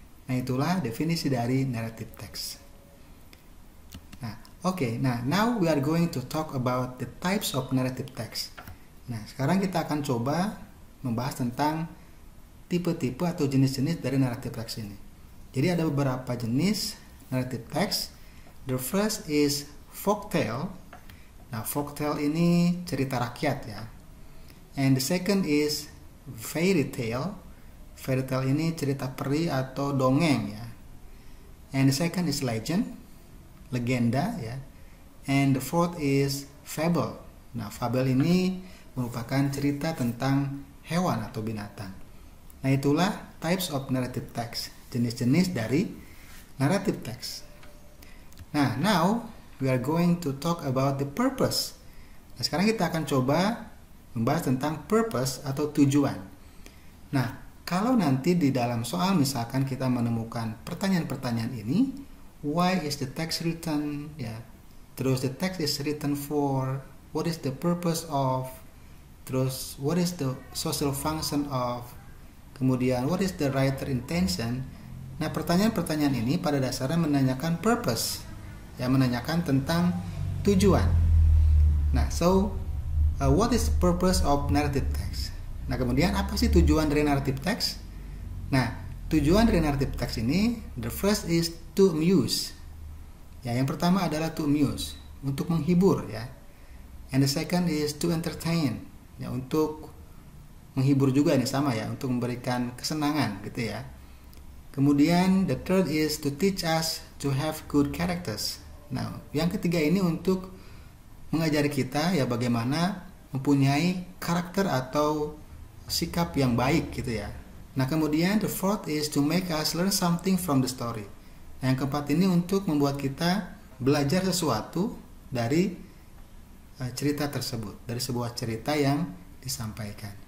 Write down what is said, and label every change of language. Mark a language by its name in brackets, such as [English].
[Indonesian] Nah, itulah definisi dari narrative text. Nah, oke. [English] Nah, now we are going to talk about the types of narrative text. [Indonesian] Nah, sekarang kita akan coba membahas tentang tipe-tipe atau jenis-jenis dari narrative text ini. Jadi ada beberapa jenis narrative text. [English] The first is folktale. [Indonesian] Nah, folktale ini cerita rakyat ya. [English] And the second is fairy tale. [Indonesian] Fairy tale ini cerita peri atau dongeng ya. [English] And the second is legend, [Indonesian] legenda ya. [English] And the fourth is fable. [Indonesian] Nah, fable ini merupakan cerita tentang hewan atau binatang. Nah, itulah [English] types of narrative text, [Indonesian] jenis-jenis dari narrative text. [English] Nah, now we are going to talk about the purpose. [Indonesian] Nah, sekarang kita akan coba membahas tentang purpose atau tujuan. Nah, kalau nanti di dalam soal misalkan kita menemukan pertanyaan-pertanyaan ini, [English] why is the text written? Ya, [Indonesian] terus [English] the text is written for, what is the purpose of, terus what is the social function of, [Indonesian] kemudian [English] what is the writer intention. [Indonesian] Nah, pertanyaan-pertanyaan ini pada dasarnya menanyakan purpose, yang menanyakan tentang tujuan. [English] Nah, what is the purpose of narrative text? [Indonesian] Nah, kemudian apa sih tujuan dari narrative text? Nah, tujuan dari narrative text ini, [English] the first is to amuse. [Indonesian] Ya, yang pertama adalah [English] to amuse, [Indonesian] untuk menghibur ya. [English] And the second is to entertain, [Indonesian] ya, untuk menghibur juga ini sama ya, untuk memberikan kesenangan gitu ya. Kemudian [English] the third is to teach us to have good characters. [Indonesian] Nah, yang ketiga ini untuk mengajari kita ya bagaimana mempunyai karakter atau sikap yang baik gitu ya. Nah, kemudian [English] the fourth is to make us learn something from the story. [Indonesian] Nah, yang keempat ini untuk membuat kita belajar sesuatu dari cerita tersebut, dari sebuah cerita yang disampaikan.